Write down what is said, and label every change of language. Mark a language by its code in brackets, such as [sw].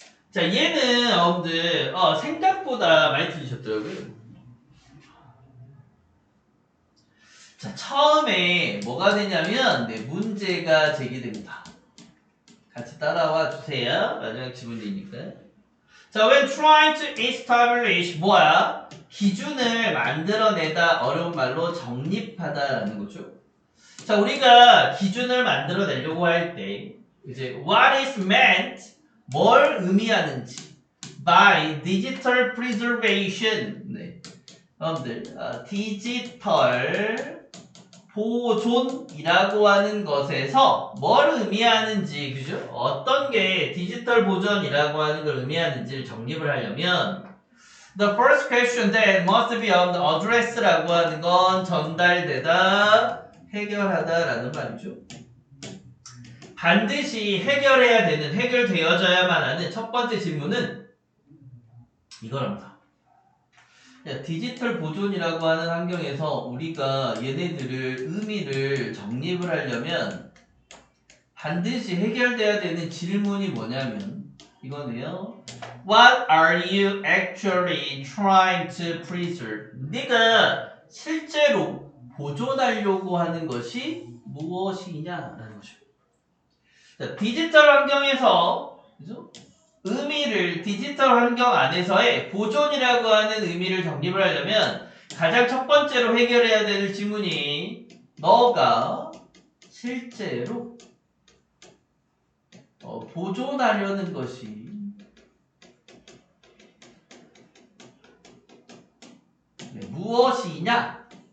[ko] 자, 얘는 여러분들 생각보다 많이 틀리셨더라고요. 자, 처음에 뭐가 되냐면 문제가 제기됩니다. 같이 따라와 주세요. 마지막 지문이니까. [en] 자, when trying to establish [ko] 뭐야? 기준을 만들어내다, 어려운 말로 정립하다라는 거죠. 자, 우리가 기준을 만들어내려고 할 때 이제 [en] what is meant, [ko] 뭘 의미하는지 [en] by digital preservation. [ko] 네. 여러분들 디지털 보존이라고 하는 것에서 뭘 의미하는지, 그죠? 어떤 게 디지털 보존이라고 하는 걸 의미하는지를 정립을 하려면 [en] the first question that must be address [ko] 라고 하는 건 전달되다, 해결하다라는 말이죠. 반드시 해결해야 되는, 해결되어져야만 하는 첫 번째 질문은 이거랍니다. 디지털 보존이라고 하는 환경에서 우리가 얘네들을 의미를 정립을 하려면 반드시 해결돼야 되는 질문이 뭐냐면 이거네요. [en] What are you actually trying to preserve? [ko] 네가 실제로 보존하려고 하는 것이 무엇이냐라는 거죠. 자, 디지털 환경에서 그죠? 의미를 디지털 환경 안에서의 보존이라고 하는 의미를 정립을 하려면 가장 첫 번째로 해결해야 되는 질문이 너가 실제로 보존하려는 것이 무엇이냐?